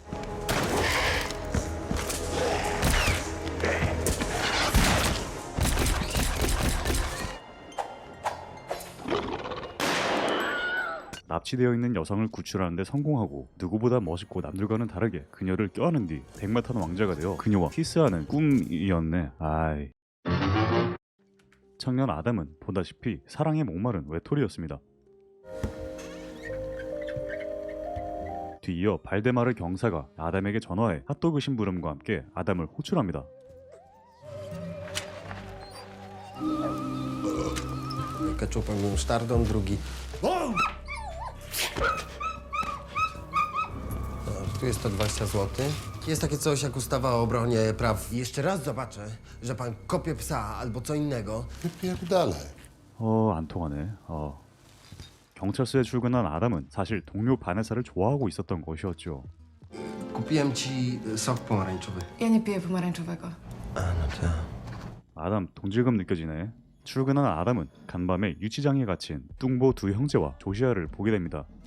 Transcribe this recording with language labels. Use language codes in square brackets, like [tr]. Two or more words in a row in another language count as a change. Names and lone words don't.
[ko] 납치되어 있는 여성을 구출하는 데 성공하고 누구보다 멋있고 남들과는 다르게 그녀를 껴안은 뒤 백마탄 왕자가 되어 그녀와 키스하는 꿈이었네. 아이. 청년 아담은 보다시피 사랑에 목마른 외톨이였습니다. 뒤이어 발데마르 경사가 아담에게 전화해 핫도그 심부름과 함께 아담을 호출합니다. [pl] Ketchupem musztardą, drugi. Tu jest 120 zł. Jest takie coś jak ustawa o obronie praw. Jeszcze raz zobaczę, że pan kopie psa albo co innego. Wypierdalaj. [ko] 안 통하네. 경찰서에 출근한 아담은 사실 동료 바네사를 좋아하고 있었던 것이었죠. [pl] Kupiłem ci sok pomarańczowy. Ja nie piję pomarańczowego. A, no tak. [ko] 아담 동질감 느껴지네. 출근한 아담은 간밤에 유치장에 갇힌 뚱보 두 형제와 조시아를 보게 됩니다.